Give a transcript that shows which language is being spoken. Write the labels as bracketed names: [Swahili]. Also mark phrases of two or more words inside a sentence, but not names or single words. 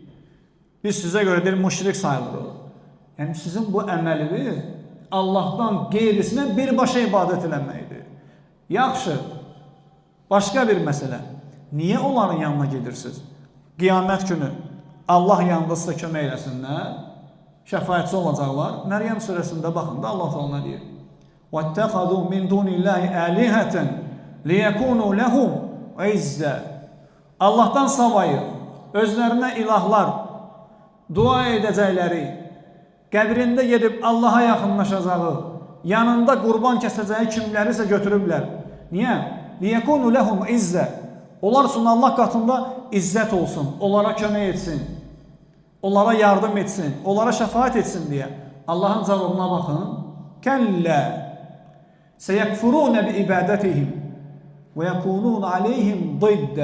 [Azerbaijani] Biz sizə görə müşrik sayılırıq. Yəni, sizin bu əməliniz Allahdan qeyrisinə birbaşa ibadət eləməkdir. Yaxşı, başqa bir məsələ. Niyə onların yanına gedirsiniz? Qiyamət günü Allah yanında sizə kömək eləsinlər, şəfayətçi olacaqlar. Məryəm surəsində baxın da Allah təala nə deyir? [Arabic] وَاتَّخَذُوا مِنْ دُونِ اللّٰهِ آلِهَةً لِيَكُونُوا لَهُمْ عِزَّةً [Azerbaijani] Allahdan savayı özlərinə ilahlar, dua edəcəkləri, qəbrində gedib Allaha yaxınlaşacağı, yanında qurban kəsəcəyi kimlərisə götürüblər. Niyə? [Arabic] لِيَكُونُوا لَهُمْ عِزَّةً [Azerbaijani] Onlar üçün Allah qatında izzət olsun, onlara kömək etsin, onlara yardım etsin, onlara şəfaət etsin deyə. Allahın cavabına baxın. [Arabic] كلا سيكفرون بعبادتهم ويكونون عليهم ضدا.